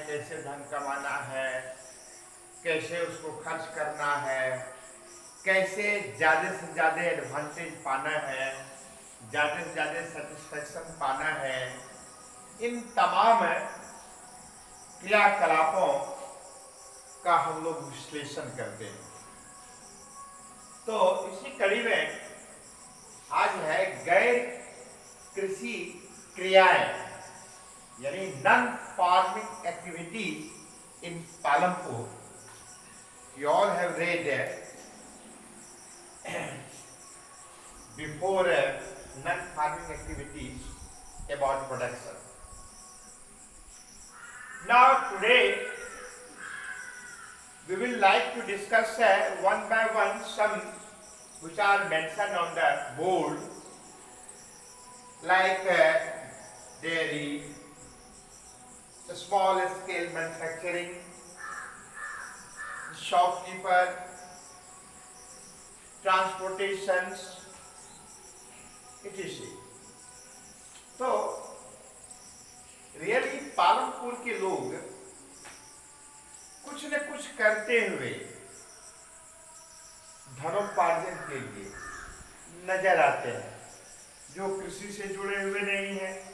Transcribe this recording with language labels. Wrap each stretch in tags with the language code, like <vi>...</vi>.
<hi>कैसे धन कमाना है, कैसे उसको खर्च करना है, कैसे ज़्यादा से ज़्यादा एडवांटेज पाना है, ज़्यादा से ज़्यादा सेटिस्फैक्शन पाना है, इन तमाम क्रियाकलापों का हम लोग विश्लेषण करते हैं। तो इसी कड़ी में आज है गैर कृषि क्रियाएं, यानी</hi> <en>Non farming activities in Palampur. You all have read before non-farming activities about production. Now today we will like to discuss one by one some which are mentioned on the board, like dairy, small scale manufacturing, shopkeeper, transportations, etc.</en> <hi>तो really Palampur के लोग कुछ न कुछ करते हुए धनोपार्जन के लिए नजर आते हैं, जो कृषि से जुड़े हुए नहीं हैं।</hi>